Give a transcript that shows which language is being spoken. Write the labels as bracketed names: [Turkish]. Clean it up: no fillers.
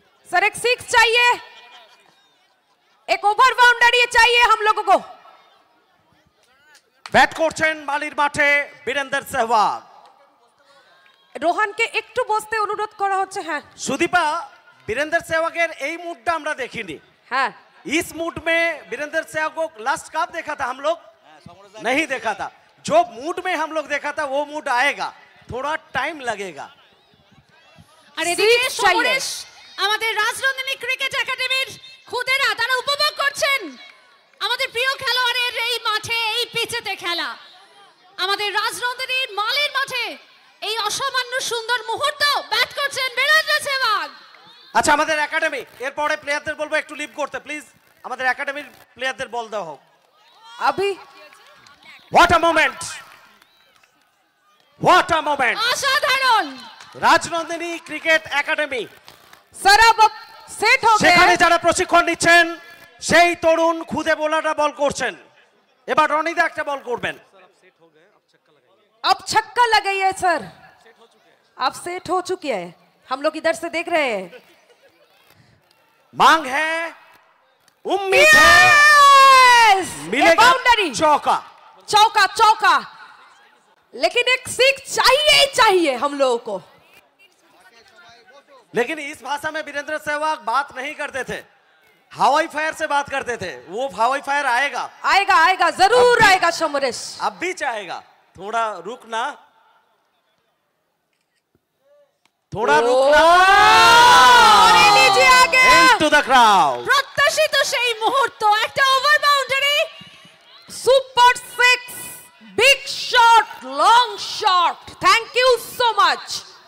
[Hindi] Sir एक six चाहिए, एक ओवर बाउंड्री चाहिए हम लोगों को। [Bangla] ব্যাট করছেন মালির মাঠে বীরেন্দ্র সেহবাগ। রোহানকে একটু বসতে অনুরোধ করা হচ্ছে। হ্যাঁ সুদীপা, বীরেন্দ্র সেহवागের এই মুডটা আমরা দেখিনি। হ্যাঁ [Hindi] इस मूड में वीरेंद्र सहवाग को लास्ट कब देखा था हम लोग? नहीं देखा था। जो मूड में हम लोग देखा था वो मूड आएगा, थोड़ा टाइम लगेगा। [Bangla] আর এদিকে [Hindi] Six চাইয়ে। [Bangla] সমরেশ আমাদের রাজনন্দিনী ক্রিকেট একাডেমির খুদেরা তারা উপভোগ করছেন আমাদের প্রিয় খেলোয়াড়ের এই মাঠে এই পিচেতে খেলা। আমাদের রাজনন্দিনীর মালের মাঠে এই অসামান্য সুন্দর মুহূর্ত ব্যাট করছেন বীরেন্দ্র সেহবাগ। আচ্ছা, আমাদের একাডেমি এরপরে প্লেয়ারদের বলবো একটু লিভ করতে প্লিজ। আমাদের একাডেমির প্লেয়ারদের বল দেওয়া হোক। [Hindi] अभी [English] What a moment, what a moment. [Bangla] অসাধারণ। রাজনন্দিনী ক্রিকেট একাডেমি [Hindi] सर अब सेट हो गए [Bangla] সেখানে [Hindi] हैं। [Bangla] যারা প্রশিক্ষণ নিচ্ছেন সেই তরুণ খুদে বোলাররা বল করছেন। এবার রনিদা একটা বল করবেন। [Hindi] अब छक्का लगाई है सर, अब सेट हो चुकी है, हम लोग इधर से देख रहे हैं। मांग है, उम्मीद है, [English] Yes! [Hindi] मिलेगा बाउंड्री, चौका। चौका चौका, लेकिन एक सिक्स चाहिए ही चाहिए हम लोगों को। लेकिन इस भाषा में वीरेंद्र सहवाग बात नहीं करते थे, हवाई फायर से बात करते थे। वो हवाई फायर आएगा, आएगा आएगा जरूर आएगा समरेश। अब भी चाहेगा। थोड़ा रुकना, थोड़ा रुकना। और ये लीजिए आ गया। [English] Into the crowd। [Bangla] প্রত্যাশিত সেই মুহূর্ত, একটা over boundary. [English] Super six, big shot, long shot, thank you so much.